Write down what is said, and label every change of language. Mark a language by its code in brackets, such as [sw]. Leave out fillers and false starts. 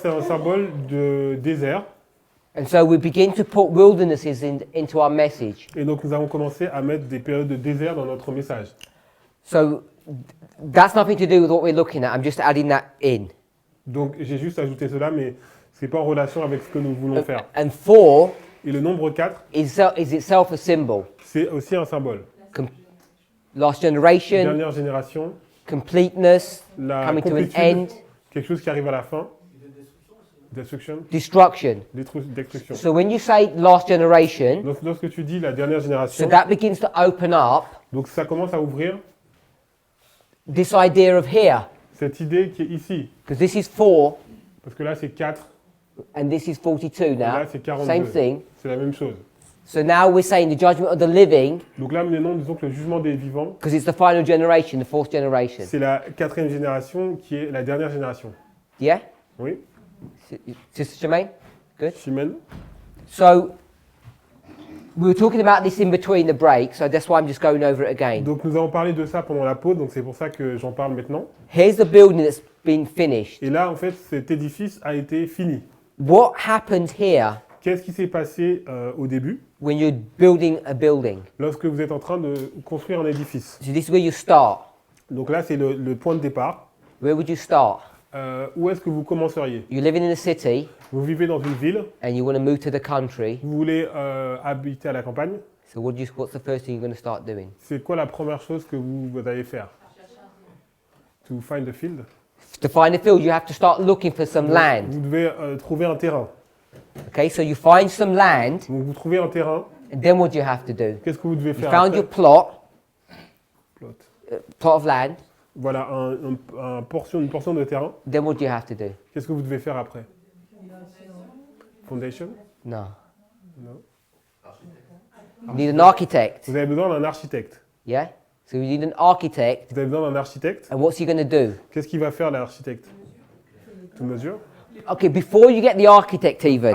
[fr] c'est un symbole de désert. [en] And so, we begin to put wildernesses into our message. [fr] Et donc, nous avons commencé à mettre des périodes de désert dans notre message. [en] So, that's nothing to do with what we're looking at. I'm just adding that in. [fr] Donc, j'ai juste ajouté cela, mais ce n'est pas en relation avec ce que nous voulons faire. [en] And 4 [fr] Et le nombre 4, [en] is itself a symbol. [fr] c'est aussi un symbole. [en] Last generation, [fr] Dernière génération, [en] completeness, [fr] la [en] coming to an [fr] complétude, [en] end, [fr] quelque chose qui arrive à la fin. [en] Destruction, [fr] destruction. destruction. [en] So when you say last generation, [fr] Donc, lorsque tu dis la dernière [en] so [fr] génération, [en] that begins to open up [fr] donc ça commence à ouvrir [en] this idea of here, [fr] cette idée qui est ici. [en] because this is 4 [fr] Parce que là, c'est 4, [en] and this is 42 [fr] et là, [en] now. [fr] c'est 42. [en] Same thing. [fr] C'est la même chose. [en] So now we're saying the judgment of the living, [fr] Donc là, maintenant, disons que le jugement des vivants, [en] because it's the final generation, the fourth generation. [fr] c'est la 4e génération qui est la dernière génération. [en] Yeah? [fr] Oui, [en] Sister Jermaine? Good. [fr] Chimène. [en] So we were talking about this in between the break, so that's why I'm just going over it again. [fr] Donc nous avons parlé de ça pendant la pause, donc c'est pour ça que j'en parle maintenant. [en] Here's the building that's been finished. [fr] Et là, en fait, cet édifice a été fini. [en] What happened here [fr] Qu'est-ce qui s'est passé au début, [en] when you're building a building? [fr] lorsque vous êtes en train de construire un édifice? [en] So this is where you start. [fr] Donc là, c'est le point de départ. [en] Where would you start? [fr] Où est-ce que vous commenceriez? [en] You're living in a city [fr] Vous vivez dans une ville, [en] and you want to move to the country. [fr] vous voulez habiter à la campagne. [en] So what's the first thing you're going to start doing? [fr] C'est quoi la première chose que vous allez faire? [en] To find the field. To find a field, you have to start looking for some land. [fr] Vous devez trouver un terrain. [en] Okay, so you find some land, [fr] Donc vous trouvez un terrain. [en] and then what do you have to do? [fr] Qu'est-ce que vous devez [en] You [fr] faire [en] found [fr] après? [en] your plot Plot. of land. [fr] Voilà, une portion de terrain. [en] Then what do you have to do? [fr] Qu'est-ce que vous devez faire après? Foundation. [en] No. [fr] Non. [en] You need an architect. [fr] Vous avez besoin d'un architecte. [en] Yeah? So you need an architect. [fr] Vous avez besoin d'un architecte. [en] And what's he going to do? [fr] Qu'est-ce qu'il va faire l'architecte? [en] To mesure. Okay, before you get the architect even,